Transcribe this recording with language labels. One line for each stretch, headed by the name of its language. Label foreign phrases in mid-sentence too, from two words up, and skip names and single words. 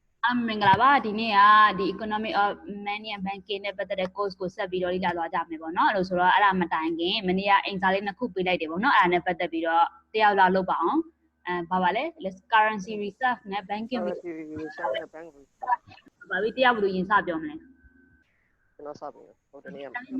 Burmese: မင်္ဂလာပါဒီနေ့ကဒီ
English: economic of money and banking
Burmese: နဲ့ပတ်သက်တဲ့ course ကိုဆက်ပြီးတော့လေ့လာသွားကြမယ်ပေါ့နော်အဲ့လိုဆိုတော့အဲ့ဒါမတိုင်ခင်မနေ့ကအင်စာလေးနှစ်ခုပေးလိုက်တယ်ပေါ့နော်အဲ့ဒါနဲ့ပတ်သက်ပြီးတော့တရားလာလုပ်ပါအောင်ဘာပါလဲ
English: currency reserve
Burmese: နဲ့ banking
English: reserve နဲ့ bank reserve
Burmese: ဘာပြီးတရားဘယ်လိုရင်စပြောမလဲ ကျွန်တော်စပြီဟိုတနေ့က